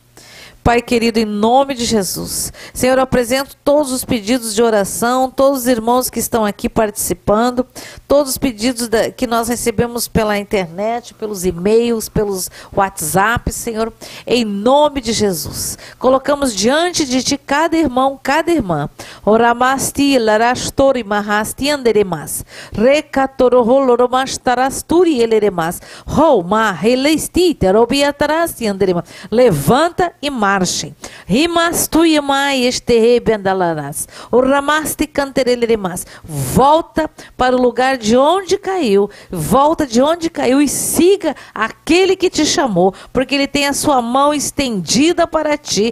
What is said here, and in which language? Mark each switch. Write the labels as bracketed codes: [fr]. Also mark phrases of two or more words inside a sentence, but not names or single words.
[pt] Pai querido, em nome de Jesus, Senhor, eu apresento todos os pedidos de oração, todos os irmãos que estão aqui participando, todos os pedidos que nós recebemos pela internet, pelos e-mails, pelos WhatsApp, Senhor, em nome de Jesus. Colocamos diante de Ti cada irmão, cada irmã. Oramasti, larastori, mahasti, anderemas. Recatoroholoromastarasturi, eleremas. Roma, releisti, terobiatarasti, anderemas. Levanta e marcha. Volta para o lugar de onde caiu. Volta de onde caiu e siga aquele que te chamou, porque ele tem a sua mão estendida para ti.